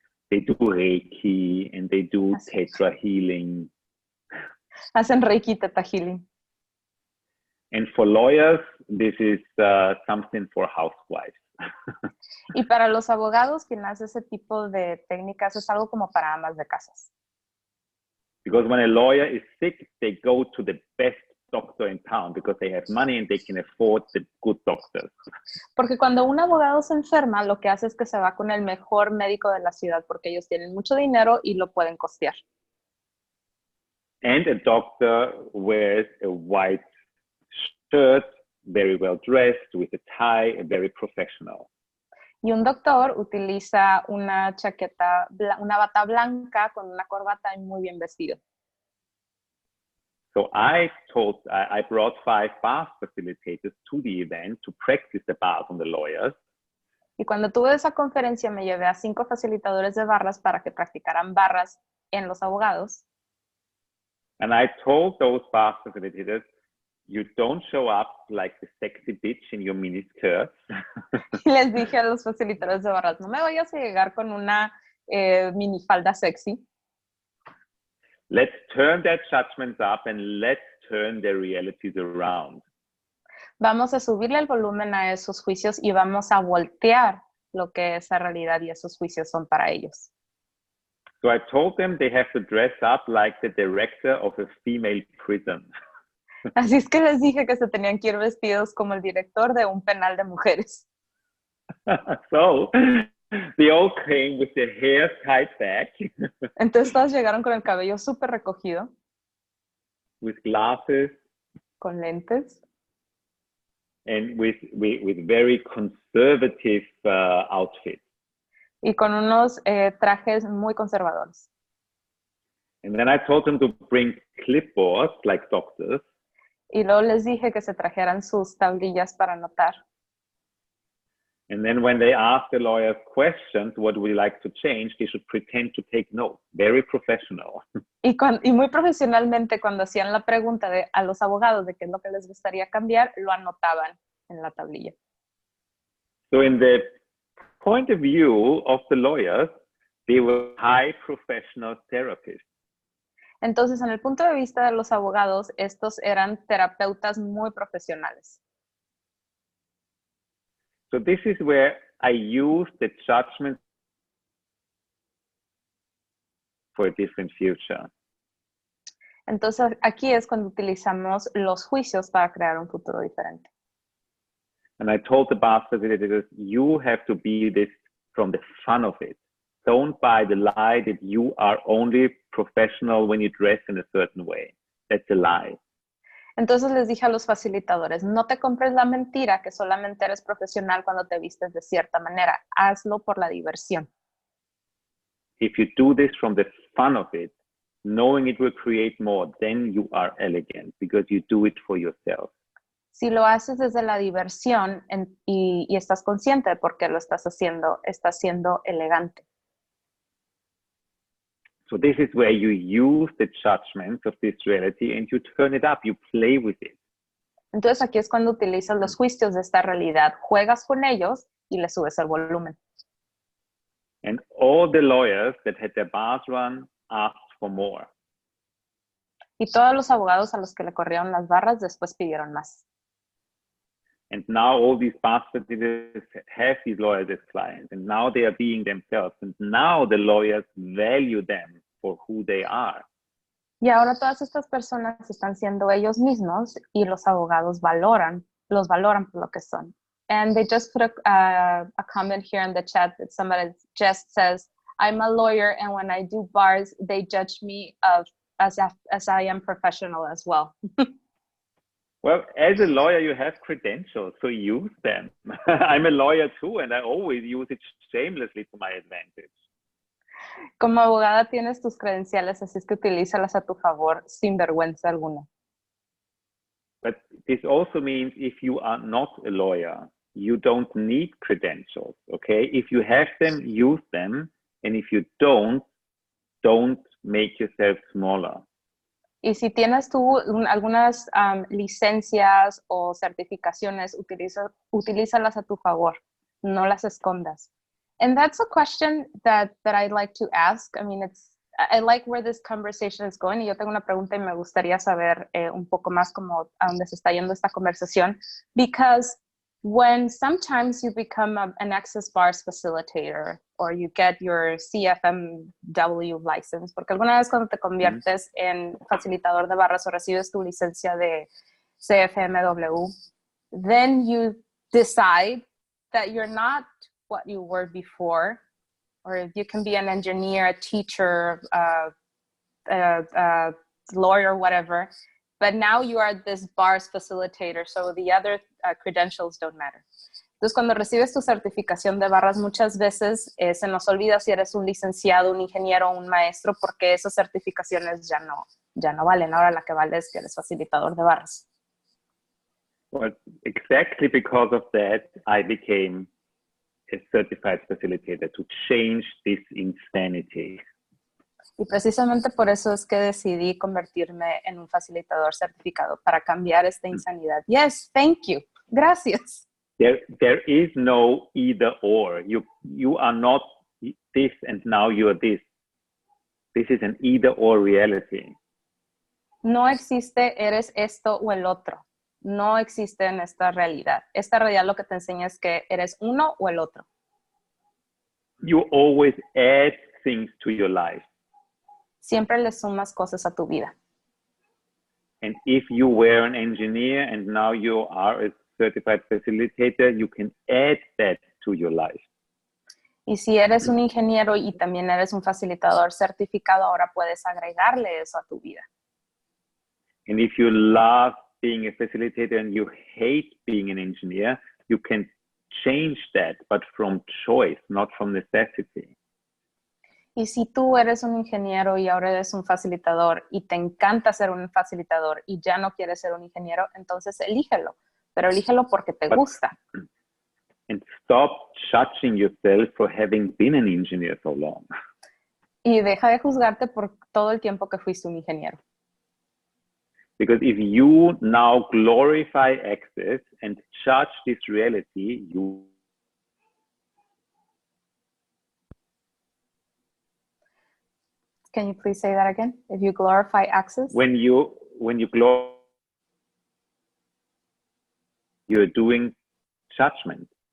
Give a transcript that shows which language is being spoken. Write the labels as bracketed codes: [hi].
[en] They do Reiki and they do Theta healing. [es] Hacen Reiki, Theta healing. [en] And for lawyers, this is something for housewives. [es] Y para los abogados, quien hace ese tipo de técnicas es algo como para amas de casas. [en] Because when a lawyer is sick, they go to the best doctor in town because they have money and they can afford the good doctors. [es] Porque cuando un abogado se enferma, lo que hace es que se va con el mejor médico de la ciudad porque ellos tienen mucho dinero y lo pueden costear. [en] And a doctor wears a white shirt, very well dressed, with a tie, very professional. [es] Y un doctor utiliza una chaqueta, una bata blanca con una corbata y muy bien vestido. [en] So I brought 5 bar facilitators to the event to practice the bars on the lawyers. [es] Y cuando tuve esa conferencia me llevé a 5 facilitadores de barras para que practicaran barras en los abogados. [en] And I told those bar facilitators, you don't show up like the sexy bitch in your miniskirt. [es] Y les dije a los facilitadores de barras, no me vayas a llegar con una minifalda sexy. [en] Let's turn their judgments up and let's turn their realities around. [es] Vamos a subirle el volumen a esos juicios y vamos a voltear lo que esa realidad y esos juicios son para ellos. [en] So I told them they have to dress up like the director of a female prison. [es] Así es que les dije que se tenían que ir vestidos como el director de un penal de mujeres. [en] So they all came with their hair tied back. [es] Entonces todos llegaron con el cabello súper recogido. [en] With glasses. [es] Con lentes. [en] And with very conservative outfits. [es] Y con unos trajes muy conservadores. [en] And then I told them to bring clipboards like doctors. [es] Y luego les dije que se trajeran sus tablillas para anotar. [en] And then when they asked the lawyers questions, what would you like to change, they should pretend to take notes. Very professional. [es] Y muy profesionalmente, cuando hacían la pregunta a los abogados de qué es lo que les gustaría cambiar, lo anotaban en la tablilla. [en] So in the point of view of the lawyers, they were high professional therapists. [es] Entonces, en el punto de vista de los abogados, estos eran terapeutas muy profesionales. [en] So this is where I use the judgment for a different future. [es] Entonces, aquí es cuando utilizamos los juicios para crear un futuro diferente. [en] And I told the bar facilitators, you have to be this from the fun of it. Don't buy the lie that you are only professional when you dress in a certain way. That's a lie. [es] Entonces les dije a los facilitadores, no te compres la mentira que solamente eres profesional cuando te vistes de cierta manera. Hazlo por la diversión. [en] If you do this from the fun of it, knowing it will create more, then you are elegant because you do it for yourself. [es] Si lo haces desde la diversión y estás consciente de por qué lo estás siendo elegante. [en] So this is where you use the judgments of this reality and you turn it up, you play with it. [es] Entonces aquí es cuando utilizas los juicios de esta realidad, juegas con ellos y le subes el volumen. [en] And all the lawyers that had their bars run asked for more. [es] Y todos los abogados a los que le corrieron las barras después pidieron más. [en] And now all these bar facilitators have these lawyers as clients, and now they are being themselves, and now the lawyers value them for who they are. [es] Y ahora todas estas personas están siendo ellos mismos y los abogados los valoran por lo que son. [en] And they just put a comment here in the chat that somebody just says, I'm a lawyer, and when I do bars, they judge me as I am professional as well. Well, as a lawyer, you have credentials, so use them. I'm a lawyer too, and I always use it shamelessly to my advantage. [es] Como abogada tienes tus credenciales, así es que utilízalas a tu favor sin vergüenza alguna. [en] But this also means if you are not a lawyer, you don't need credentials, okay? If you have them, use them. And if you don't make yourself smaller. [es] Y si tienes tú algunas licencias o certificaciones, utilízalas a tu favor. No las escondas. [en] And that's a question that I'd like to ask. I mean, I like where this conversation is going. [es] Y yo tengo una pregunta y me gustaría saber un poco más como a dónde se está yendo esta conversación. [en] Because when sometimes you become an access bars facilitator or you get your CFMW license, [es] porque alguna vez cuando te conviertes en facilitador de barras o recibes tu licencia de CFMW, [en] then you decide that you're not what you were before, or if you can be an engineer, a teacher, a lawyer, whatever, but now you are this bars facilitator, so the other credentials don't matter. [es] Entonces, cuando recibes tu certificación de barras, muchas veces se nos olvida si eres un licenciado, un ingeniero o un maestro, porque esas certificaciones ya no valen. Ahora la que vale es que eres facilitador de barras. [en] Well, exactly because of that, I became a certified facilitator to change this insanity. [es] Y precisamente por eso es que decidí convertirme en un facilitador certificado para cambiar esta insanidad. [en] Yes, thank you. Gracias. There is no either or. You are not this and now you are this. This is an either or reality. [es] No existe eres esto o el otro. No existe en esta realidad. Esta realidad lo que te enseña es que eres uno o el otro. [en] You always add things to your life. [es] Siempre le sumas cosas a tu vida. [en] And if you were an engineer and now you are a certified facilitator, you can add that to your life. [es] Y si eres un ingeniero y también eres un facilitador certificado, ahora puedes agregarle eso a tu vida. [en] And if you love being a facilitator and you hate being an engineer, you can change that, but from choice, not from necessity. [es] Y si tú eres un ingeniero y ahora eres un facilitador y te encanta ser un facilitador y ya no quieres ser un ingeniero, entonces elígelo, pero elígelo porque te gusta. [en] And stop judging yourself for having been an engineer so long. [es] Y deja de juzgarte por todo el tiempo que fuiste un ingeniero. [en] Because if you now glorify access and judge this reality, you Can you please say that again? If you glorify access? when you glorify, you're doing judgment.